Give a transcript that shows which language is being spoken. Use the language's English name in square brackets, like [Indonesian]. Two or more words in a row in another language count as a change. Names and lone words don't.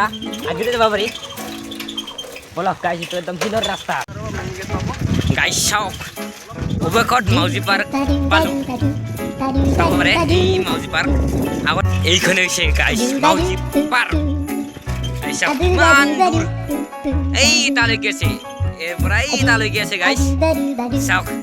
[Assamese] আগেৰে যাব পাৰি বলক গাইছ এইটো একদম শিলৰ ৰাস্তা গাইছ চাওক অবকট মাউজি পাৰ্ক পালো [Bangla] তারপরে এই মাউজি পার্ক আবার এইখানে এসে গাইস মাউজি পার্ক এইসব কিমান এই তালে গেছে এবারে এই তালে গেছে গাইস সব